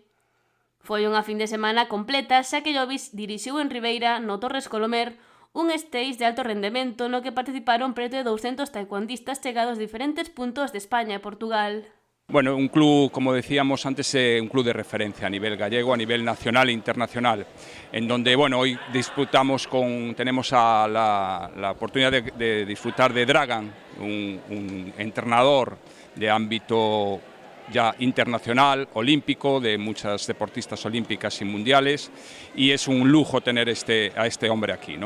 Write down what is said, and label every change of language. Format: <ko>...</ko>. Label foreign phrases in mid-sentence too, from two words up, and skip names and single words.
<gl>Foi unha fin de semana completa, xa que Jovic dirixiu en Ribeira, no Torres Colomer, un stage de alto rendemento no que participaron preto de 200 taekwondistas chegados de diferentes puntos de España e Portugal.</gl> <es>Bueno, un club, como decíamos antes, un club de referencia a nivel gallego, a nivel nacional e internacional, en donde, bueno, hoy tenemos la oportunidad de disfrutar de Dragan, un entrenador de ámbito ya internacional, olímpico, de muchas deportistas olímpicas y mundiales, y es un lujo tener a este hombre aquí, ¿no?</es>